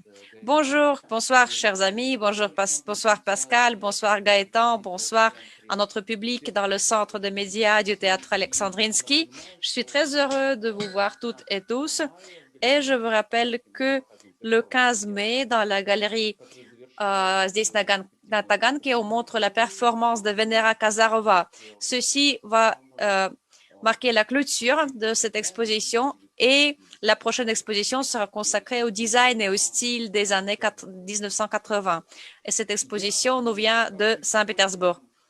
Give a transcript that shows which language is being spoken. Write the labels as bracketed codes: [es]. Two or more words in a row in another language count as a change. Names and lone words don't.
[fr] Bonjour, bonsoir chers amis, bonsoir Pascal, bonsoir Gaëtan, bonsoir à notre public dans le centre de médias du théâtre Alexandrinsky. Je suis très heureux de vous voir toutes et tous et je vous rappelle que le 15 mai, dans la galerie [ru] здесь на Таганке, [fr] on montre la performance de Venera Kazarova. Ceci va marquer la clôture de cette exposition et la prochaine exposition sera consacrée au design et au style des années 1980. Et cette exposition nous vient de Saint-Pétersbourg.